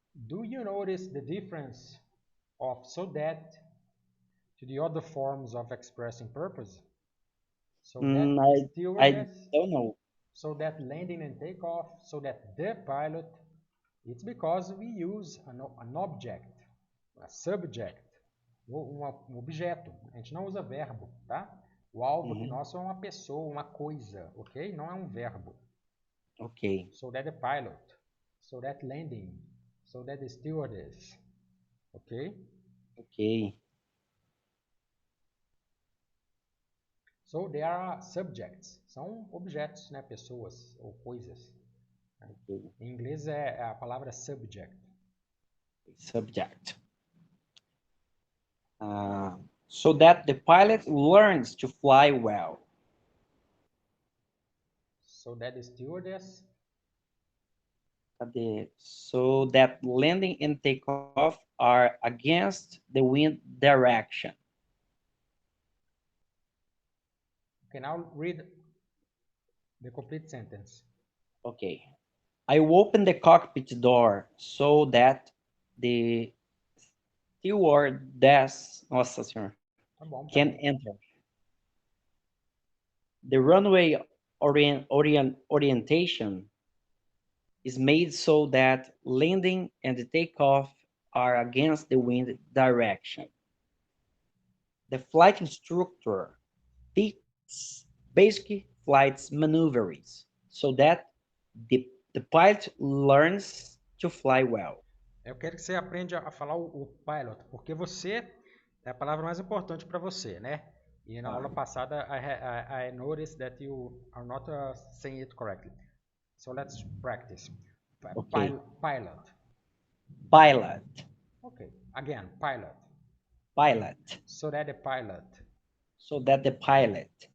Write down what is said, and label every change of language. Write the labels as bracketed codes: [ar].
[en] do you notice the difference of so that to the other forms of expressing purpose? So that I stewardess, don't know. so that landing and takeoff, so that the pilot, it's because we use an object, a subject, [pt] um objeto. A gente não usa verbo, tá? O alvo aqui nosso é uma pessoa, uma coisa, ok? Não é um verbo. Okay. [en] So that the pilot, so that landing, so that the stewardess, ok? Okay. So they are subjects, [pt] são objetos, né? Pessoas ou coisas. Okay. Em inglês é a palavra subject. [en] Subject. So that the pilot learns to fly well. So that the stewardess. So that landing and takeoff are against the wind direction. Okay, now read the complete sentence. Okay. I opened the cockpit door so that the stewardess, [pt] nossa senhora, [en] can enter. The runway orientation is made so that landing and the takeoff are against the wind direction. The flight instructor teaches basic flight maneuvers so that the pilot learns to fly well. [pt] Eu quero que você aprenda a falar o pilot, porque você é a palavra mais importante para você, né? E na aula passada, [en] I noticed that you are not saying it correctly. So let's practice. Okay. Pilot. Pilot. Okay. Again, pilot. Pilot. So that the pilot. So that the pilot.